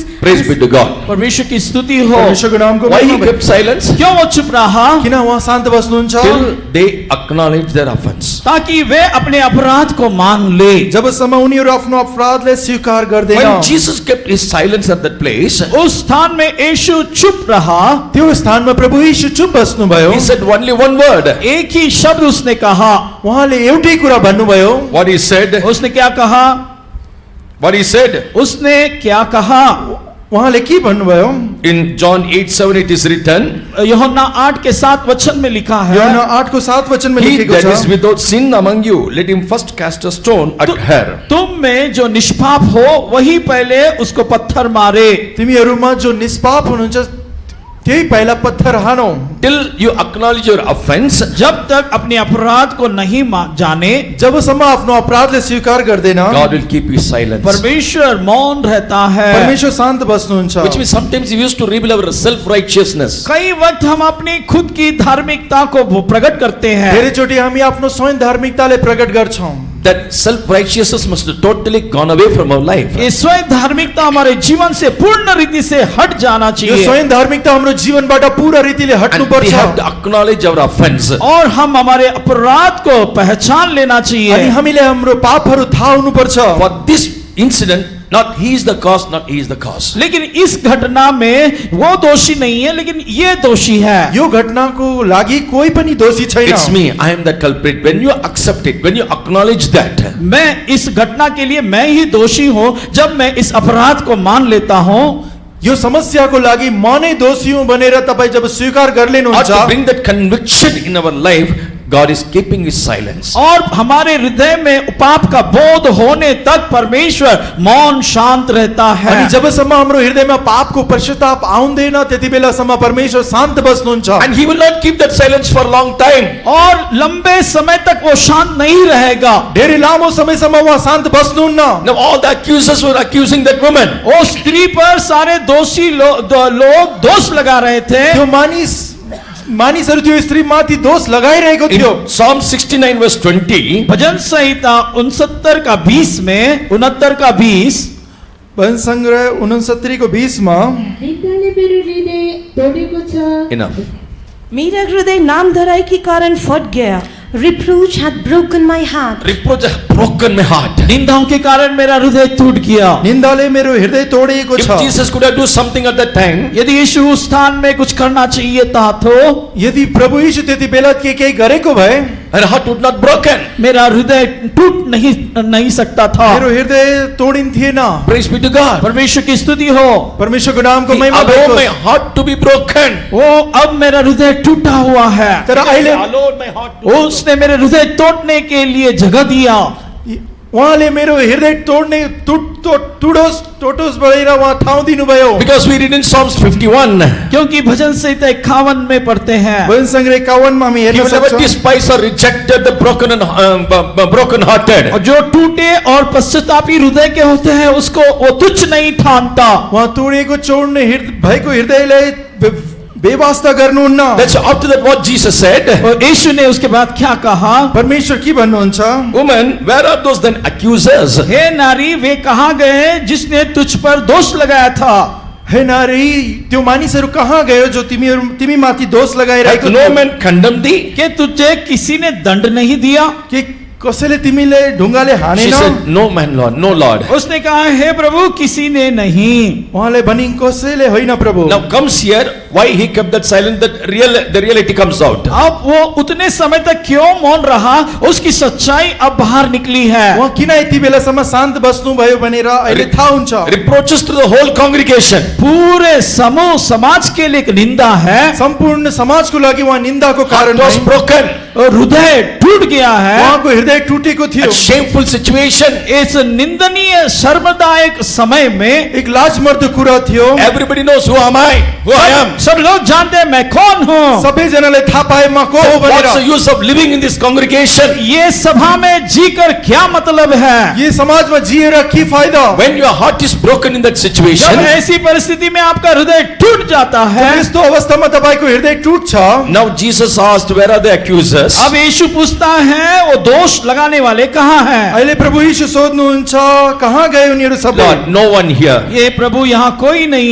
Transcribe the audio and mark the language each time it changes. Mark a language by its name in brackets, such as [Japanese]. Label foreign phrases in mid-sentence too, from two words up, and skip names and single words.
[English] Praise be to God. [Hindi] परमेश्वर की स्तुति हो। [Nepali] परमेश्वरको नामको [English] Why he [Nepali] महिमा [English] kept silence? [Hindi] क्यों वो चुप रहा? [Nepali] किन उहाँ शान्त बस्नुहुन्छ? [English] Till they acknowledge their offense. [Hindi] ताकि वे अपने अपराध को मान ले। [Nepali] जबसम्म उनीहरू आफ्नो अपराधलाई स्वीकार गर्दैन। [English] When Jesus kept his silence at that place, [Hindi] उस स्थान में यीशु चुप रहा। [Nepali] त्यो स्थानमा प्रभु यीशु चुप बस्नुभयो। [English] he said only one word. [Hindi] एक ही शब्द उसने कहा। [Nepali] उहाँले एउटै कुरा भन्नुभयो। [English] What he said? [Hindi] उसने क्या कहा? [English] What he said? [Hindi] उसने क्या कहा? [Nepali] उहाँले के भन्नुभयो? [English] In John 8:7 it is written, [Hindi] यूहन्ना 8 के 7 वचन में लिखा है, [Nepali] यूहन्ना 8 को 7 वचन में [English] he [Nepali] लेखेको [English] that [Nepali] छ, [English] is without sin among you, let him first cast a stone at her. [Hindi] तुम में जो निष्पाप हो वही पहले उसको पत्थर मारे। [Nepali] तिमीहरूमा जो निष्पाप हुनुहुन्छ त्यही पहिला पत्थर हानौ। [English] Till you acknowledge your offense, [Hindi] जब तक अपने अपराध को नहीं जाने, [Nepali] जबसम्म आफ्नो अपराधलाई स्वीकार गर्दैन, [English] God will keep you silent. [Hindi] परमेश्वर मौन रहता है। [Nepali] परमेश्वर शान्त बस्नुहुन्छ। [English] Which means sometimes we used to reveal our self-righteousness. [Hindi] कई वक्त हम अपनी खुद की धार्मिकता को प्रकट करते हैं। [Nepali] धेरैचोटि हामी आफ्नो स्वयं धार्मिकतालाई प्रकट गर्छौं। [English] That self-righteousness must have totally gone away from our life. [Hindi] ये स्वयं धार्मिकता हमारे जीवन से पूर्ण रीति से हट जाना [Nepali] यो [Hindi] चाहिए। [Nepali] स्वयं धार्मिकता हाम्रो जीवनबाट पूरा रीतिले [English] And we [Nepali] हट्नुपर्छ। [English] have to acknowledge our offense. [Hindi] और हम हमारे अपराध को पहचान लेना [Nepali] अनि [Hindi] चाहिए। [Nepali] हामीले हाम्रो पापहरू थाहा हुनुपर्छ। [English] For this incident, not he is the cause, not he is the cause. [Hindi] लेकिन इस घटना में वो दोषी नहीं है, लेकिन ये दोषी है। [Nepali] यो घटनाको लागि कोही पनि दोषी छैन। [English] It's me, I am the culprit. When you accept it, when you acknowledge that, [Hindi] मैं इस घटना के लिए मैं ही दोषी हूँ जब मैं इस अपराध को मान लेता हूँ। [Nepali] यो समस्याको लागि म नै दोषी हुँ भनेर तपाईँ जब स्वीकार [English] or [Nepali] गर्लिनुहुन्छ, [English] to bring that conviction in our life, God is keeping his silence. [Hindi] और हमारे हृदय में पाप का बोध होने तक परमेश्वर मौन शांत रहता है। [Nepali] अनि जबसम्म हाम्रो हृदयमा पापको पश्चाताप आउँदैन त्यति बेलासम्म परमेश्वर शान्त बस्नुहुन्छ। [English] And he will not keep that silence for a long time. [Hindi] और लंबे समय तक वो शांत नहीं रहेगा। [Nepali] धेरै लामो समयसम्म उहाँ शान्त बस्नुहुन्न। [English] Now all the accusers were accusing that woman. [Hindi] वो स्त्री पर सारे दोषी लोग दोष लगा रहे थे। [Nepali] त्यो मानिसहरू त्यो स्त्री माथि दोष लगाइरहेको थियो। [English] In Psalm 69 verse 20, [Hindi] भजन संहिता 69 का 20 में 69 का 20 [Nepali] भजन सङ्ग्रह 69 को 20 मा निन्दाले मेरो हृदय तोडेको छ। [English] enough. [Hindi] मेरा हृदय नाम धराई के कारण फट गया। [English] Reproach hath broken my heart. Reproach has broken my heart. [Hindi] निंदाओं के कारण मेरा हृदय टूट गया। [Nepali] निन्दाले मेरो हृदय तोडिएको [English] If [Nepali] छ। [English] Jesus could have do something at that time, [Hindi] यदि यीशु उस स्थान में कुछ करना चाहिए था तो [Nepali] यदि प्रभु यीशु त्यति बेला के केही गरेको भए [English] her heart would not broken. [Hindi] मेरा हृदय टूट नहीं सकता था। [Nepali] मेरो हृदय तोडिन्थेन। [English] Praise be to God. [Hindi] परमेश्वर की स्तुति हो। [Nepali] परमेश्वरको नामको [English] He [Nepali] महिमा [English] allowed my [Nepali] होस्। [English] heart to be broken. [Hindi] वो अब मेरा हृदय टूटा हुआ है। [Nepali] तर अहिले [Hindi] उसने मेरे हृदय तोड़ने के लिए जगह दिया। [Nepali] उहाँले मेरो हृदय टोटोस भनेर उहाँ ठाउँ दिनुभयो। [English] Because we read in Psalms 51, [Hindi] क्योंकि भजन संहिता 51 में पढ़ते हैं, [Nepali] भजन सङ्ग्रह 51 मा हामी [English] he [Nepali] हेर्न [English] will never [Nepali] सक्छौँ। [English] despise or rejected the broken and broken hearted. [Hindi] और जो टूटे और पश्चातापी हृदय के होते हैं उसको वो तुच्छ नहीं ठानता। [Nepali] उहाँ तोडिएको चोड्ने भएको हृदयलाई बेवास्ता गर्नुहुन्न। [English] That's after that what Jesus said. [Hindi] और यीशु ने उसके बाद क्या कहा? [Nepali] परमेश्वर के भन्नुहुन्छ? [English] Woman, where are those then accusers? [Hindi] हे नारी, वे कहाँ गए जिसने तुझ पर दोष लगाया था? [Nepali] हे नारी, त्यो मानिसहरू कहाँ गयो जो तिमी माथि दोष [English] Hath [Nepali] लगाइरहेको [English] no [Nepali] थियो? [English] man condemned thee? [Hindi] कि तुझे किसी ने दंड नहीं दिया? [Nepali] के कसैले तिमीले ढुङ्गाले [English] She [Nepali] हानेन? [English] said, no man, Lord, no Lord. [Hindi] उसने कहा, हे प्रभु, किसी ने नहीं। [Nepali] उहाँले भनिन् कसैले होइन प्रभु। [English] Now comes here why he kept that silent, the reality comes out. [Hindi] अब वो उतने समय तक क्यों मौन रहा, उसकी सच्चाई अब बाहर निकली है। [Nepali] उहाँ किन यति बेलासम्म शान्त बस्नुभयो भनेर अहिले थाहा हुन्छ। [English] Reproaches to the whole congregation. [Hindi] पूरे समूह समाज के लिए एक निंदा है, [Nepali] सम्पूर्ण समाजको लागि उहाँ निन्दाको कारण [English] Heart was [Nepali] भए। [English] broken. [Hindi] और हृदय टूट गया है। [Nepali] उहाँको हृदय टुटेको थियो। [English] A shameful situation. [Hindi] इस निंदनीय शर्मदायक समय में [Nepali] एक लाजमर्दो कुरा थियो। [English] Everybody knows who am I, who I am. [Hindi] सब लोग जानते हैं मैं कौन हूँ। [Nepali] सबैजनाले थाहा पाए म को हो [English] What's the [Nepali] भनेर। [English] use of living in this congregation? [Hindi] ये सभा में जीकर क्या मतलब है? [Nepali] यो समाजमा जिएर के फाइदा? [English] When your heart is broken in that [Hindi] जब [English] situation, [Hindi] ऐसी परिस्थिति में आपका हृदय टूट जाता है, [Nepali] यस्तो अवस्थामा तपाईको हृदय टुट्छ। [English] now Jesus asked, where are the accusers? [Hindi] अब यीशु पूछता है वो दोष लगाने वाले कहाँ हैं? [Nepali] अहिले प्रभु यीशु सोध्नुहुन्छ कहाँ गए उनीहरू सबै? [English] Lord, no one here. [Hindi] ये प्रभु यहाँ कोई नहीं